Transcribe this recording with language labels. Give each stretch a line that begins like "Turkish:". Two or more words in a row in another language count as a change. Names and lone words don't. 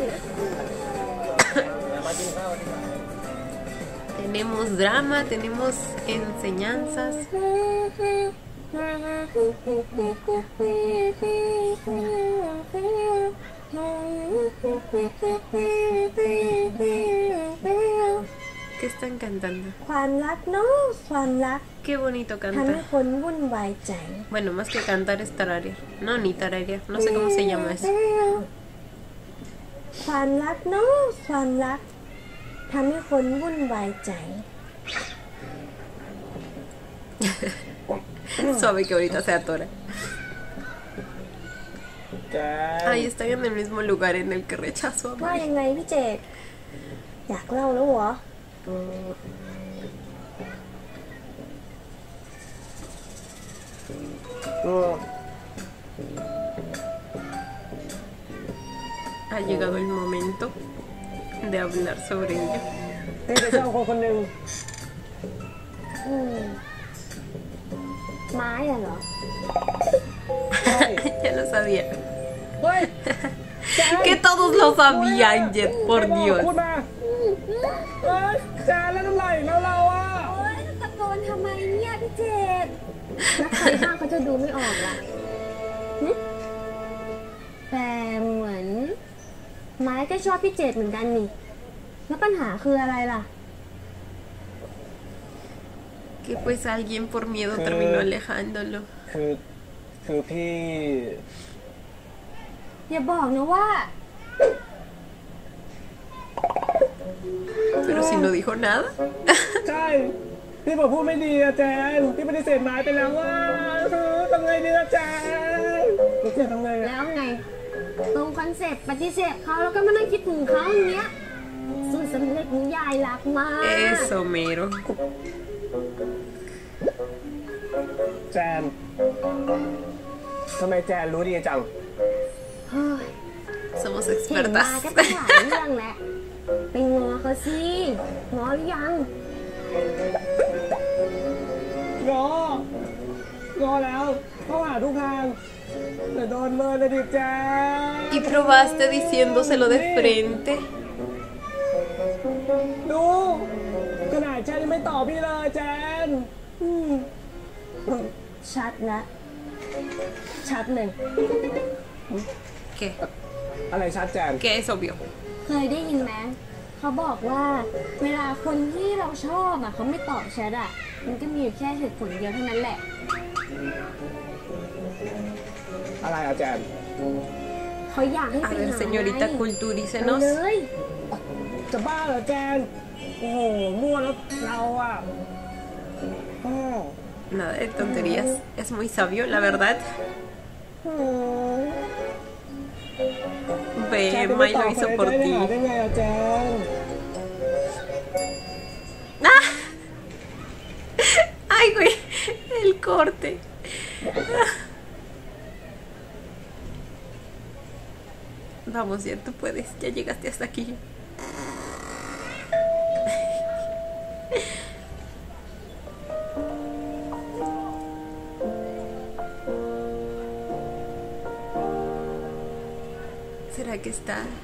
Spanish: Tenemos drama, tenemos enseñanzas. ¿Qué están cantando?
Thai: ความรักเนาะความรัก
Spanish: Qué bonito
Thai: ทำให้
Spanish: cantar.
Thai: คนวุ่นวายใจ
Spanish: Bueno, más que cantar es tararear. No, ni tararear. No sé cómo se llama eso.
Thai: ความรักเนาะความรักทำให้คนวุ่นวายใจ
Spanish: Suave que ahorita se atora.
Thai: แจน
Spanish: Ahí están en el mismo lugar en el que rechazo a
Thai: ว่า
Spanish: Mai.
Thai: ยังไงพี่เจดอยากเล่าแล้วเหรอ
Spanish: Ha llegado el momento de hablar sobre ello.
Thai: พี่ไปชอบคนคนหนึ่ง ไม้อะเหรอ
Spanish: Ya lo sabía.
Thai: เฮ้ยแจน
Spanish: Que todos lo sabían, Jet, por
Thai: พู
Spanish: Dios.
Thai: ดมาเฮ้ยแจนแล้วน้ำลายอีกแล้วเราอ่ะ โอ๊ยตะโกนทำไมเนี่ยพี่เจดแล้วใครห้ามเขาจะดูไม่ออกล่ะหึแต่เหมือนไม้ก็ชอบพี่เจดเหมือนกันนี่ แล้วปัญหาคืออะไรล่ะ
Spanish: Que pues alguien por miedo terminó alejándolo.
Thai: คือพี่ อย่าบอกนะว่า
Spanish: Pero si no dijo nada.
Thai: ใช่พี่บอกพูดไม่ดีอะแจนพี่ปฏิเสธไม้ไปแล้วว่าทำไงดีอะแจนพี่เจดทำไงอะ แล้วไง ตรงคอนเซ็ปต์ปฏิเสธเขาแล้วก็มานั่งคิดถึงเขาอย่างเงี้ยสูตรสำเร็จนิยายรักมาก
Spanish: Eso mero.
Thai: แจนทำไมแจนรู้ดีจัง เฮ้ย
Spanish: Somos
Thai: เห็นมา
Spanish: expertas.
Thai: ก็ต้องหลายเรื่องแหละไปง้อเขาสิง้อหรือยัง งอแล้วเข้าหาทุกทางแต่โดนเมินนะดิแจน
Spanish: Y probaste diciéndoselo de frente.
Thai: ดูขนาดแจนยังไม่ตอบพี่เลยแจน ชัดนะชัดเลย
Spanish: ¿Qué?
Thai: อะไรชัดแจน
Spanish: Que es obvio.
Thai: เคยได้ยินไหมเขาบอกว่าเวลาคนที่เราชอบอ่ะเขาไม่ตอบแชทอ่ะมันก็มีอยู่แค่เหตุผลเดียวเท่านั้นแหละ อะไรอะแจน เขาอยากให้
Spanish: A
Thai: ไป
Spanish: ver,
Thai: หา
Spanish: señorita,
Thai: ไปเล
Spanish: culturícenos.
Thai: ย จะบ้าเหรอแจน โอ้โหมั่วแล้วเราอะอ้อ
Spanish: Nada de tonterías. Es muy sabio, la verdad.
Thai: แจน
Spanish: Ve,
Thai: จะไม่
Spanish: Mai
Thai: ตอบ
Spanish: lo
Thai: คน
Spanish: hizo
Thai: ใน
Spanish: por
Thai: ใจได้
Spanish: ti.
Thai: หาได้ไงอะแจน
Spanish: ¡Ah! ¡Ay, güey! El corte. Vamos, ya tú puedes. Ya llegaste hasta aquí. ¿Será que está?